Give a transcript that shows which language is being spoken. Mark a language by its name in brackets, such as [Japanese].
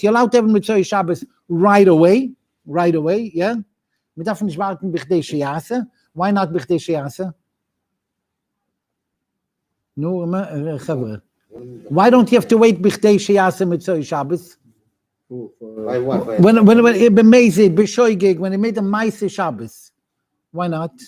[English] You're allowed to have Mitzvah Shabbos right away, yeah? [Yiddish] Wir dürfen nicht warten, bichdei sheyase. [English] Why not bichdei sheyase? No, chavre. Why don't you have to wait bichdei sheyase Mitzvah Shabbos? When it bemezid, b'shoigig, when they made the Maaseh Shabbos, why not?